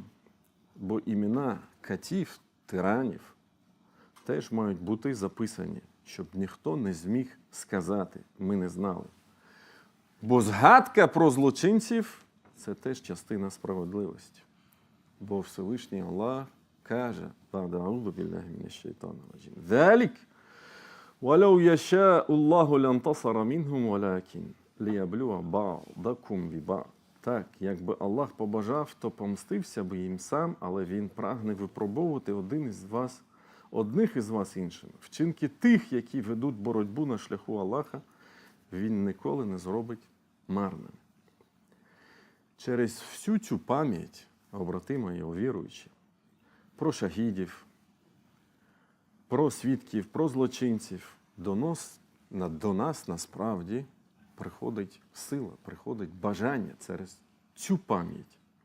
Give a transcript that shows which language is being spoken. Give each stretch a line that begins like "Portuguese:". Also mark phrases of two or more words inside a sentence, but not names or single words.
Ukrainian: Бо імена катів, тиранів теж мають бути записані, щоб ніхто не зміг сказати, ми не знали. Бо згадка про злочинців – це теж частина справедливості. Бо Всевишній Аллах каже,
Arabic: «أعوذ بالله من الشيطان الرجيم ذلك وَلَوْ يَشَاءُ اللَّهُ لَانْتَصَرَ مِنْهُمْ وَلَكِنْ لِيَبْلُوَ بَعْضَكُمْ بِبَعْضٍ.
Ukrainian: Так, якби Аллах побажав, то помстився би їм сам, але Він прагне випробовувати одних із вас іншими. Вчинки тих, які ведуть боротьбу на шляху Аллаха, Він ніколи не зробить марним. Через всю цю пам'ять, брати мої віруючі, про шахідів, про свідків, про злочинців, до нас насправді приходить сила, приходить бажання через цю пам'ять.